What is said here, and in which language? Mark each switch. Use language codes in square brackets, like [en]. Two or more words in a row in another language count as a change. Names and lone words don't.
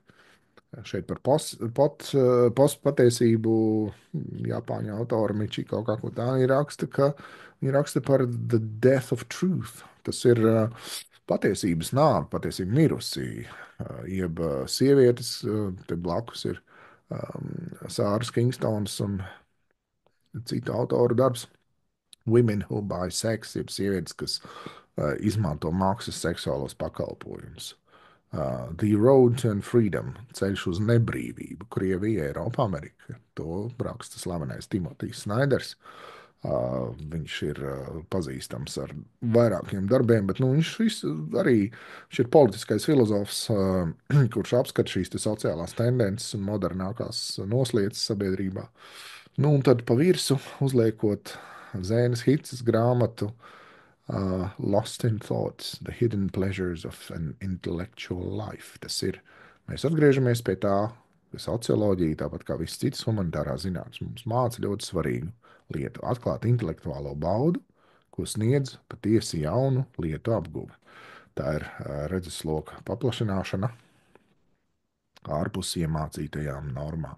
[lv] Šeit par postpatiesību Japāņu autora Michiko Kaku tā ir raksta par The Death of Truth. Tas ir patiesības nāve, patiesība mirusī, jeb sievietes, te blakus ir Sāras Kingstons un citu autoru darbs. Women who buy sex, jeb sievietes, kas izmanto mākslas seksuālos pakalpojumus. The Road to Freedom, ceļš uz nebrīvību, Krievija, Eiropa, Amerika. To raksta slavenais Timotijs Snaiders. Viņš ir pazīstams ar vairākiem darbiem, bet viņš ir politiskais filozofs, kurš apskata šīs sociālās tendences un modernākās noslieces sabiedrībā. Un tad pa virsu uzliekot Zēnas Hicas grāmatu Lost in Thoughts, The Hidden Pleasures of an Intellectual Life. Tas ir, mēs atgriežamies pie tā, ka socioloģija, tāpat kā visas citas humanitārās zinātnes, mums māca ļoti svarīgu lietu - atklāt intelektuālo baudu, ko sniedz patiesi jaunu lietu apguve. Tā ir redzesloka paplašināšana ārpus iemācītajām normām.